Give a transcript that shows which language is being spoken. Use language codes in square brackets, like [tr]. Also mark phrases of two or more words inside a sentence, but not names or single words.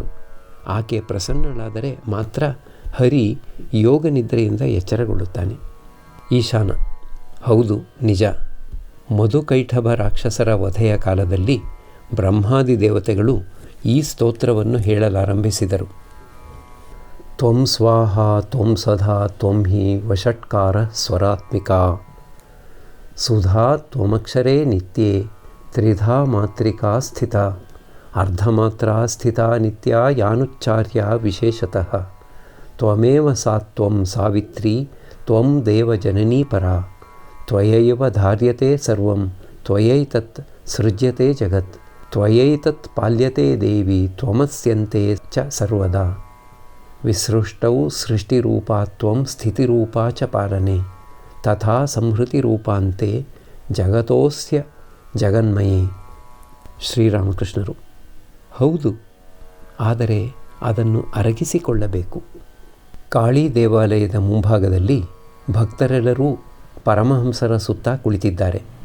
[kn] ಆಕೆ ಪ್ರಸನ್ನಳಾದರೆ ಮಾತ್ರ ಹರಿ ಯೋಗ ನಿದ್ರೆಯಿಂದ ಎಚ್ಚರಗೊಳ್ಳುತ್ತಾನೆ. ಈಶಾನ: ಹೌದು, ನಿಜ. ಮಧುಕೈಠಭ ರಾಕ್ಷಸರ ವಧೆಯ ಕಾಲದಲ್ಲಿ ಬ್ರಹ್ಮಾದಿ ದೇವತೆಗಳು ಈ ಸ್ತೋತ್ರವನ್ನು ಹೇಳಲಾರಂಭಿಸಿದರು. [sa] ತ್ವಂ ಸ್ವಾಹ ತ್ವಂ ಸದಾ ತ್ವಂ ಹಿ ವಷಟ್ಕಾರ ಸ್ವರಾತ್ಮಿಕಾ ಸುಧಾ ತ್ವಮಕ್ಷರೇ ನಿತ್ಯೇ ತ್ರಿಧಾ ಮಾತ್ರಿಕಾ ಸ್ಥಿತ ಅರ್ಧಮಾತ್ರಾ ಸ್ಥಿತ ನಿತ್ಯ ಯಾನುಚ್ಚಾರ್ಯ ವಿಶೇಷತಃ ತ್ವಮೇವ ಸಾ ತ್ವಂ ಸಾವಿತ್ರಿ ತ್ವಂ ದೇವಜನನೀ ಪರಾ ತ್ವಯೈವ ಧಾರ್ಯತೆ ಸರ್ವಂ ತ್ವಯೈತತ್ ಸೃಜ್ಯತೆ ಜಗತ್ ತ್ವಯೈತತ್ ಪಾಲ್ಯತೆ ದೇವಿ ತ್ವಮಸ್ಯಂತೆ ಚ ಸರ್ವದಾ ವಿಸೃಷ್ಟೌ ಸೃಷ್ಟಿರೂಪಾ ತ್ವಂ ಸ್ಥಿತಿರೂಪಾ ಚ ಪಾಲನೆ ತಥಾ ಸಂಹೃತಿರೂಪಾಂತೆ ಜಗತೋಸ್ಯ ಜಗನ್ಮಯೇ. [kn] ಶ್ರೀರಾಮಕೃಷ್ಣರು: ಹೌದು, ಆದರೆ ಅದನ್ನು ಅರಗಿಸಿಕೊಳ್ಳಬೇಕು. ಕಾಳಿ ದೇವಾಲಯದ ಮುಂಭಾಗದಲ್ಲಿ ಭಕ್ತರೆಲ್ಲರೂ ಪರಮಹಂಸರ ಸುತ್ತ ಕುಳಿತಿದ್ದಾರೆ.